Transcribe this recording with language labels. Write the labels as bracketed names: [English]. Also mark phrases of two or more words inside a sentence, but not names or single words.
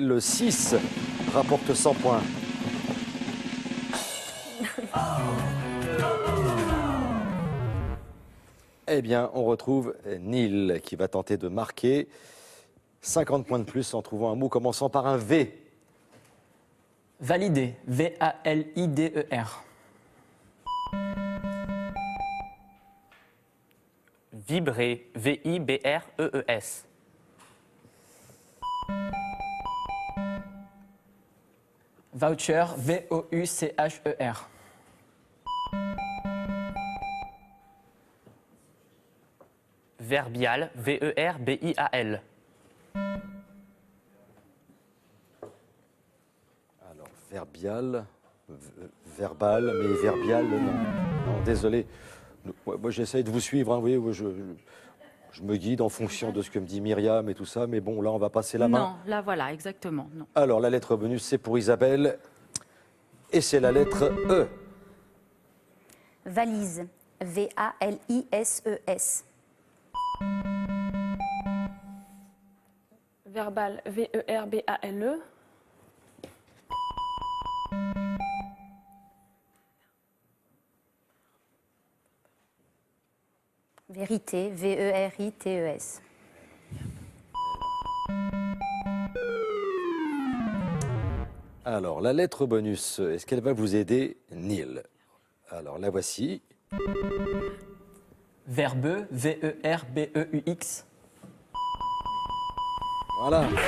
[French] Le 6 rapporte 100 points. Eh bien, on retrouve Neil qui va tenter de marquer 50 points de plus en trouvant un mot commençant par un V. Validé, V-A-L-I-D-E-R. Vibrer, V-I-B-R-E-E-S. Voucher, V-O-U-C-H-E-R. Verbial, V-E-R-B-I-A-L. Alors, verbial, verbal, mais verbial, non. Non, désolé. Moi, j'essaye de vous suivre, hein, vous voyez, je me guide en fonction de ce que me dit Myriam et tout ça, mais bon, là, on va passer la main. Non, là, voilà, exactement. Non. Alors, la lettre bonus, c'est pour Isabelle, et c'est la lettre E. Valise, V-A-L-I-S-E-S. Verbal, V-E-R-B-A-L-E. Vérité, V-E-R-I-T-E-S. Alors, la lettre bonus, est-ce qu'elle va vous aider, Neil? Alors, la voici. Verbeux, V-E-R-B-E-U-X. Voilà.